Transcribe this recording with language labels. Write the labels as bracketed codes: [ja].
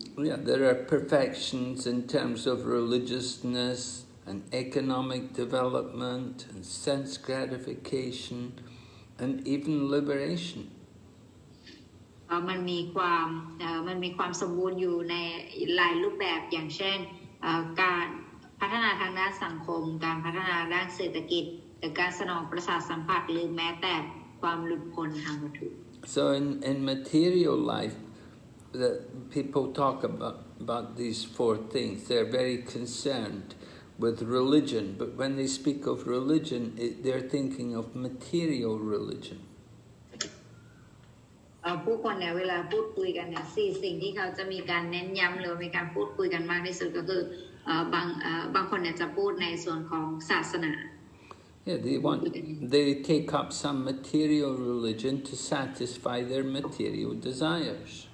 [en] Yeah, there are perfections in terms of religiousness and economic development and sense gratification and even liberation. [th] มันมีความสมบูรณ์อยู่ในหลายรูปแบบอย่างเช่นการพัฒนาทางด้านสังคมการพัฒนาด้านเศรษฐกิจหรือการสนองประสาทสัมผัสหรือแม้แต่ความหลุดพ้นทางวัตถุ [en] So in material life, the people talk about these four things. They're very concerned with religion, but when they speak of religion, they're thinking of material religion. [th] ผู้คนเนี่ยเวลาพูดคุยกันเนี่ยสิ่งที่เขาจะมีการเน้นย้ำหรือมีการพูดคุยกันมากที่สุดก็คือบางคนเนี่ยจะพูดในส่วนของศาสนา [en] Yeah, they take up some material religion to satisfy their material desires.